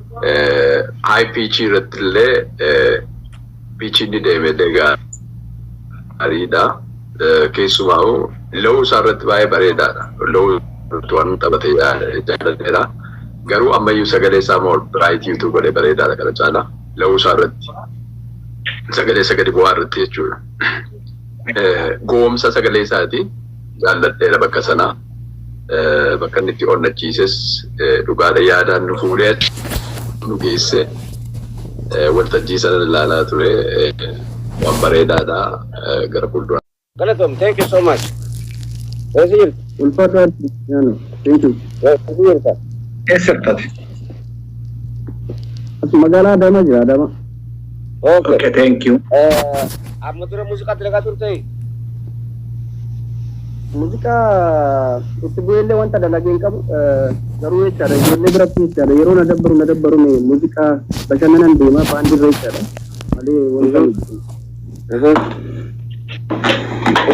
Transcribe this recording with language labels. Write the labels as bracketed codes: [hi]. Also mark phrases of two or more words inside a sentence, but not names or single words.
[om] Eh, high pitch irratti illee, eh, pitch inni deeme illee gaariidha. Eh, keessumaa low isaa irratti baay'ee bareedaadha. Low irratti waan taphate jaa-, jaallateera. Garuu ammayyuu sagalee isaa [en] more bright [om] YouTube godhee bareedaadha kana caala. Low isaa irratti. Sagalee isa gadi bu'aa irratti jechuudha. Eh, goomsa sagalee isaati. Jaalladheera bakka sana. Eh, bakka inni itti onnachiises, eh, dhugaadha yaadaan nu fuudhee nu geesse. Eh, waltajjii sana ilaalaa ture. Eh, waan bareedaadha. Eh, gara fuulduraa. Galatoom, [en] thank you so much. [om] Eessa jirtu? Ulfaatu Addisaano. [en] Thank you. [om] Eessa jirta? Eessa jirtaati? As magaalaa Adaamaa jira, Adaamaa. [en] Okay. Okay, thank you. [om] Eh, amma dura muuziqaa dalagaa turte? Muuziqaa itti bu'eellee wanta dalagee hin qabu. Eh, garuu jechaadha, ijoollee biratti jechaadha. Yeroo na dabbaru, na dabbaru mee muuziqaa bashannanan deema, baandii irra jechaadha. Malee wanta Mhm. Mhm.